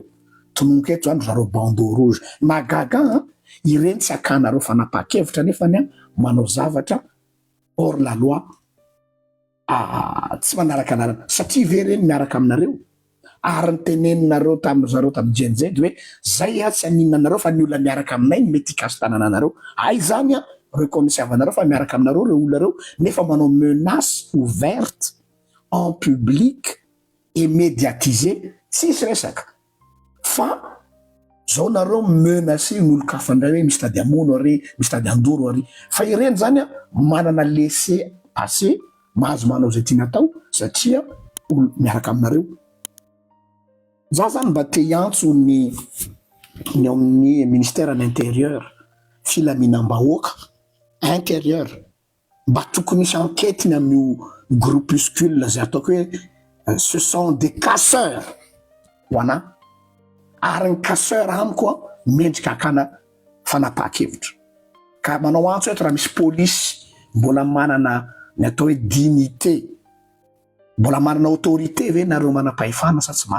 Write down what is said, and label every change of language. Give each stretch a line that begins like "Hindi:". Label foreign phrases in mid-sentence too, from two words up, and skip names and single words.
Malagasy: Tononoko eto zany zareo
French: bandeau rouge
Malagasy: magaga ireny tsy akanareo fanapa-kevitra nefa manao zavatra
French: hors la loi
Malagasy: tsy manaraka anarana satria vereny miaraka aminareo ary nyteneninareo tamin'izareo tamin'ny Gen Z hoe zay tsy aninona anareo fa ny olona miaraka aminay mety hikaso tanana anareo. Ay zany reconnaissy avanareo fa miaraka aminareo reo olona reo nefa manao
French: menace ouverte en public et médiatisé
Malagasy: tsisy resaka fa zao nareo menacé n'olo-kafa ndray hoe misy tady amono ary misy tady andoro ary fa ireny zany a manana
French: laissé passer
Malagasy: mahazo manao zay tiana atao satria olo miaraka aminareo. Za zany mba te hiantso ny amin'ny
French: ministère de l'intérieur
Malagasy: filaminam-bahoaka intérieur mba tokony misy enquête amin'io groupuscule zay ataoko hoe
French: ce sont des casseurs
Malagasy: ho ana ary ny casseur amiko a mendrika akana fanapahan-kevitra ka manao antso eto raha misy polisy mbola manana ny atao hoe dignité mbola manana autorité ve nareo manam-pahefana sa tsy